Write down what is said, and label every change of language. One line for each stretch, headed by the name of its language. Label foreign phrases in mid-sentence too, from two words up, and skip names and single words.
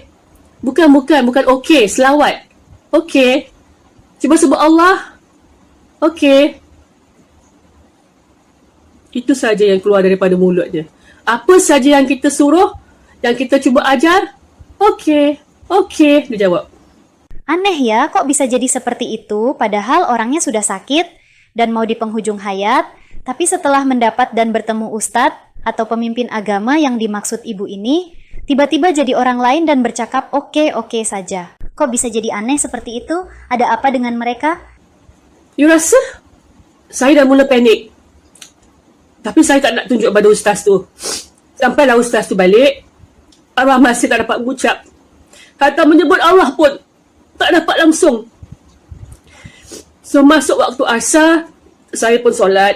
Malay: Bukan okey, selawat, okey. Cuba sebut Allah, okey. Itu saja yang keluar daripada mulut dia. Apa saja yang kita suruh, yang kita cuba ajar, okey, okey, dia jawab.
Indonesian: Aneh ya, kok bisa jadi seperti itu padahal orangnya sudah sakit dan mau di penghujung hayat, tapi setelah mendapat dan bertemu ustadz atau pemimpin agama yang dimaksud ibu ini, tiba-tiba jadi orang lain dan bercakap oke saja. Kok bisa jadi aneh seperti itu? Ada apa dengan mereka?
Malay: You rasa? Saya dah mula panik. Tapi saya tak nak tunjuk pada ustaz tu. Sampailah ustaz tu balik, arwah masih tak dapat mengucap. Kata menyebut Allah pun tak dapat langsung. So masuk waktu asar, saya pun solat.